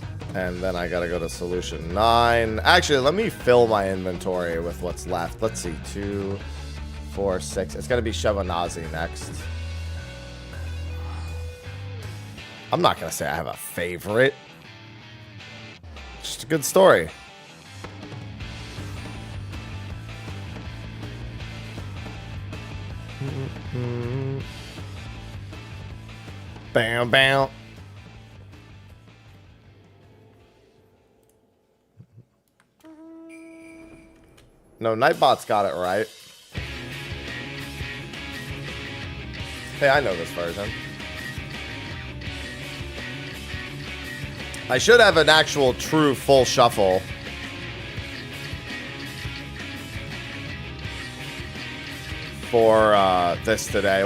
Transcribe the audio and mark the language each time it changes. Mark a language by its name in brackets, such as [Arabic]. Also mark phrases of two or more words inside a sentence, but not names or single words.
[English] And then I gotta go to solution 9. Actually, let me fill my inventory with what's left. Let's see. 2, 4, 6. It's gonna be Shevanazi next. I'm not gonna say I have a favorite. Just a good story. Bam, bam. No, Nightbot's got it right. Hey, I know this version. I should have an actual true full shuffle. For this today.